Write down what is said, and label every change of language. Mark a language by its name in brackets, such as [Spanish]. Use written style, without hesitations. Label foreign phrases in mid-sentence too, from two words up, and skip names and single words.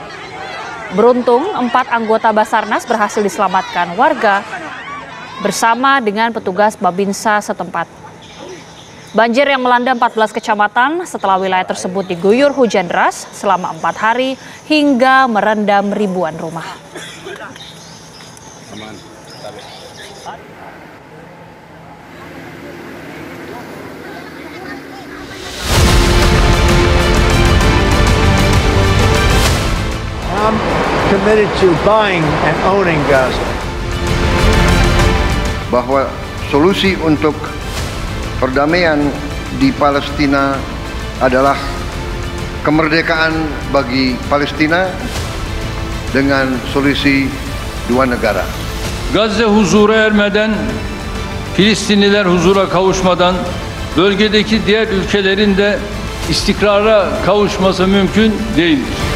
[Indonesian] Beruntung 4 anggota Basarnas berhasil diselamatkan warga bersama dengan petugas Babinsa setempat. Banjir yang melanda 14 kecamatan setelah wilayah tersebut diguyur hujan deras selama 4 hari hingga merendam ribuan rumah. [English] I'm committed to buying and owning Gaza. [Indonesian] Bahwa solusi untuk perdamaian di Palestina adalah kemerdekaan bagi Palestina dengan solusi 2 negara. [Turkish] Gazze huzura ermeden, Filistinliler huzura kavuşmadan bölgedeki diğer ülkelerin de istikrara kavuşması mümkün değildir.